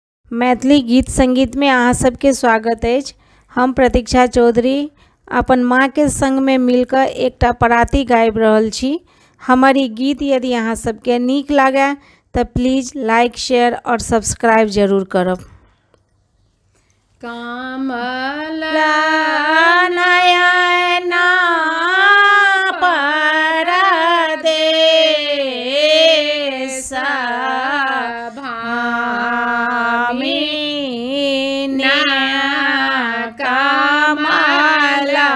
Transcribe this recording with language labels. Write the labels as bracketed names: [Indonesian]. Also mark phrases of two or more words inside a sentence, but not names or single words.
[Maithili] मैथिली गीत संगीत में अहाँ सबके स्वागत अछि। हम प्रतीक्षा चौधरी अपन माँ के संग में मिलकर एकटा पराती गाबि रहल छी। हमर ई गीत यदि अहाँ सबके नीक लागे तऽ [English] please like share [Maithili] और सब्सक्राइब जरूर करब। कमल नयना परदेस भामिनी कमल